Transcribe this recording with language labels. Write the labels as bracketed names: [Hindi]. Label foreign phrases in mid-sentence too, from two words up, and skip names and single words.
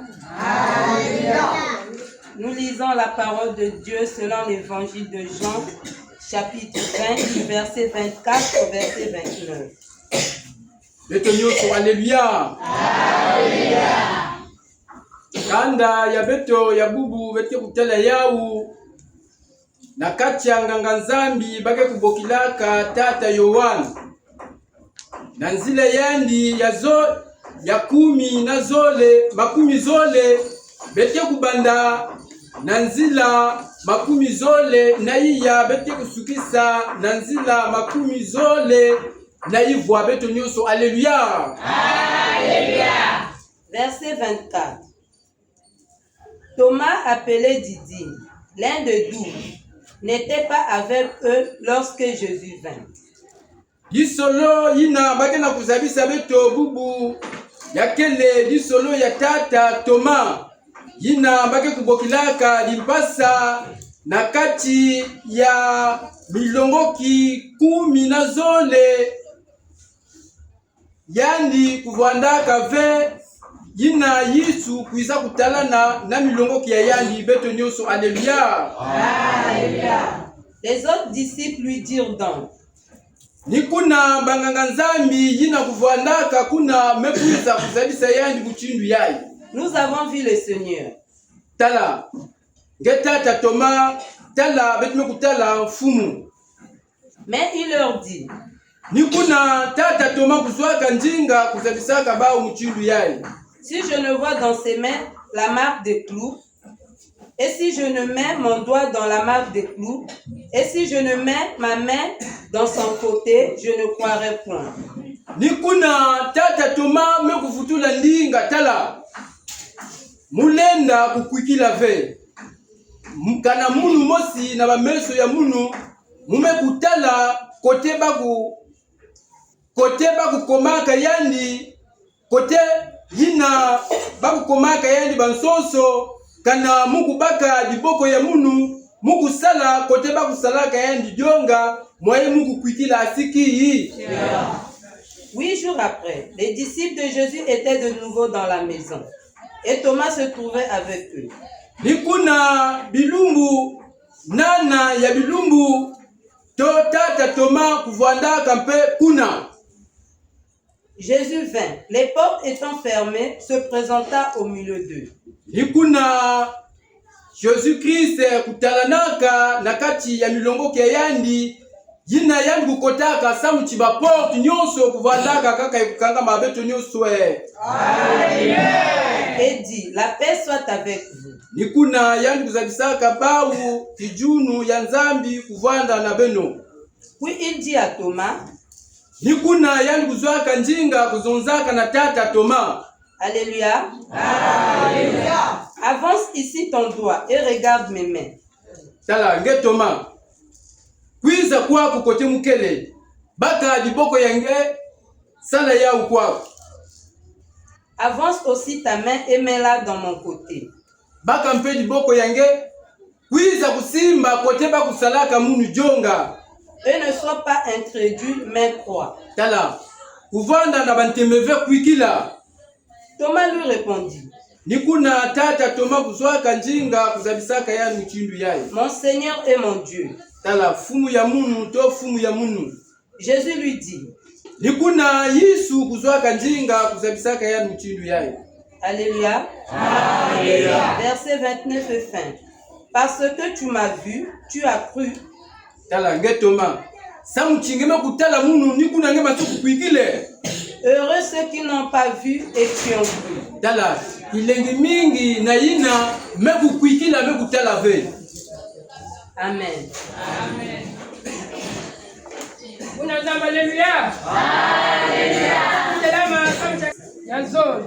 [French] Nous lisons la parole de Dieu selon l'évangile de Jean, chapitre 20, du verset 24 au verset 29. Alléluia. [Kituba (Democratic Republic of Congo)] Kanda ya beto ya bubu bete kutela yau na kati ya nganga nzambi bake kubokilaka tata Yohana na nzila yandi ya kumi na zole makumi zole bete kubanda na nzila makumi zole na iya bete kusukisa na nzila makumi zole na ivwa beto nyonso. [French] Alléluia. Alléluia. Verset 24. Thomas, appelé Didyme, l'un de 12, n'était pas avec eux lorsque Jésus vint. [Kituba (Democratic Republic of Congo)] Disolo yina bakena kuzabisa beto bubu yakele disolo ya tata Thomas yina bake kubokilaka limpasa na kati ya milongoki kumi na zole yandi kuvandaka ve yina Yesu kuiza kutalana na milongoki ya yandi beto nyonso. [French] Alléluia. Alléluia. Les autres disciples lui dirent donc, [Kituba (Democratic Republic of Congo)] ni kuna banganga nzambi yina kuvandaka kuna mekuiza kuzabisa yandi kuchindu yayi. [French] Nous avons vu le Seigneur. [Kituba (Democratic Republic of Congo)] Tala tata Thomas tala betume kutala mfumu. [French] Mais il leur dit, [Kituba (Democratic Republic of Congo)] ni kuna tata Thomas kuzwaka njinga kuzabisaka bao mchindu yayi. [French] Si je ne vois dans ses mains la marque des clous, et si je ne mets mon doigt dans la marque des clous, et si je ne mets ma main dans son côté, je ne croirai point. [Kituba (Democratic Republic of Congo)] Ni kuna tata Thomas me kufutula ndinga tala mulenda kukwikila ve mkana munu mosi na bameso ya munu mume kutala kote baku komaka yandi kote yina baku komaka yandi bansonso kana muku baka liboko ya munu muku sala kote baku salaka yandi dionga mwaye muku kwikila asiki. [French] 8 jours après, les disciples de Jésus étaient de nouveau dans la maison et Thomas se trouvait avec eux. [Kituba (Democratic Republic of Congo)] Nikuna bilumbu nana ya bilumbu to tata Thomas kuvanda kampe kuna. [French] Jésus vint, les portes étant fermées, se présenta au milieu d'eux. [Kituba (Democratic Republic of Congo)] Nikuna Jésus-Christ kutalanaka nakati ya milongo ya yandi yina yandi kukotaka samu chiba porte nyonso kuvandaka kaka ikukanga mabeto nyonso. [French] Et dit, la paix soit avec vous. [Kituba (Democratic Republic of Congo)] Nikuna yandi kuzabisaka bawu kijunu ya nzambi kuvanda na beno. [French] Puis il dit à Thomas, [Kituba (Democratic Republic of Congo)] nikuna yandi kuzwaka njinga kuzonzaka na tata Thomas. [French] Alléluia. Alléluia. Avance ici ton doigt et regarde mes mains. [Kituba (Democratic Republic of Congo)] Tala nge Thomas kwiza kwako kote mukele baka liboko yange sala ya kwako. [French] Avance aussi ta main et mets-la dans mon côté. [Kituba (Democratic Republic of Congo)] Baka mpe liboko yange kwiza kusimba kote bakusalaka munu jonga. [French] Et ne sois pas incrédule mais crois. [Kituba (Democratic Republic of Congo)] Tala kuvanda na bantemeve kwikila. [French] Thomas lui répondit, [Kituba (Democratic Republic of Congo)] nikuna tata Thomas kuzwaka njinga kuzabisaka ya mchindu yayi. [French] Mon Seigneur et mon Dieu. [Kituba (Democratic Republic of Congo)] Tala fumu ya munu to fumu ya munu. [French] Jésus lui dit, [Kituba (Democratic Republic of Congo)] nikuna Yesu kuzwaka njinga kuzabisaka ya mchindu yayi. [French] Alléluia. Alléluia. Verset 29 et fin. Parce que tu m'as vu, tu as cru. [Kituba (Democratic Republic of Congo)] Tala nge Thomas samu chingema kutala munu nikuna nge masuku kwikile. [French] Heureux ceux qui n'ont pas vu et qui ont cru. [Kituba (Democratic Republic of Congo)] Tala ilengi mingi na yina meku kwikila meku tala ve. [French] Amen. Amen. Unazamba Alléluia. Alléluia. Selama kamcha yazol.